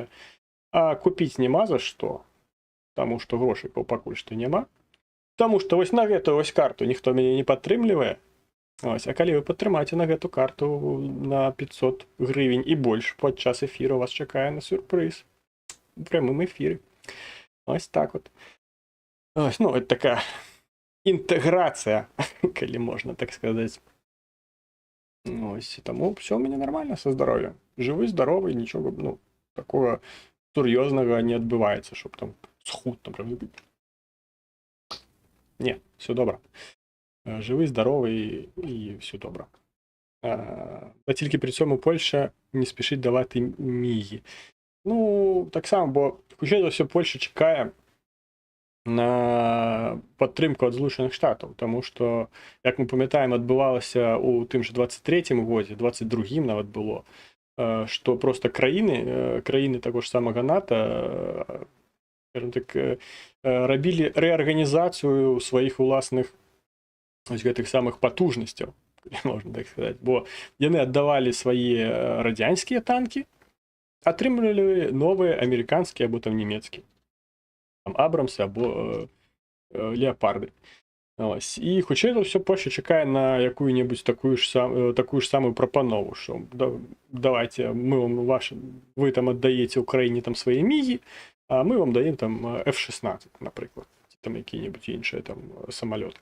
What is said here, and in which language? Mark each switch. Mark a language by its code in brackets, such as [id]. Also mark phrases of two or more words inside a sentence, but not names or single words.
[be] А купіць няма за што, таму што грошыкаў пакуль што няма. Таму што вось на гэтую вось карту ніхто мяне не падтрымлівае. Ось, а калі вы падтрымаце на гэту карту на 500 гривень і больш, падчас эфіру вас чакае на сюрпрыз. [uk] У прямым эфіры. Ось так от. Ось, ну, [be] это такая інтэграцыя, калі можна так сказаць. Ось, таму все у мяне нормально со здароўем. Жывы, здаровы, нічога, такого сур'ёзнага не адбываецца, [uk] щоб там схуд, например. [be] Не, все добра. [uk] Живий, здоровий і все добре. Та тільки при цьому Польща не спішить давати міги. Ну, так само, бо хоча за все Польща чекає на підтримку від Злучених Штатів, тому що, як ми пам'ятаємо, відбувалося у тим же 23-му році, 22-м навіть було, що просто країни того ж самого НАТО, скажімо так, робили реорганізацію своїх власних ось [be] гэтых самых потужнасцяў, можна так сказаць, бо яны аддавалі свае радзянскія танкі, атрымлівалі новыя амерыканскія або там нямецкія, там абрамсы або леапарды. [uk] Ось. [be] І хутчэй за ўсё Польшча чакае на якую-небудзь такую ж самую прапанову, што давайте вы там аддаеце Украіне там свае мігі, а мы вам даем там F-16, напрыклад, ці там якія-небудзь іншыя там самалёты.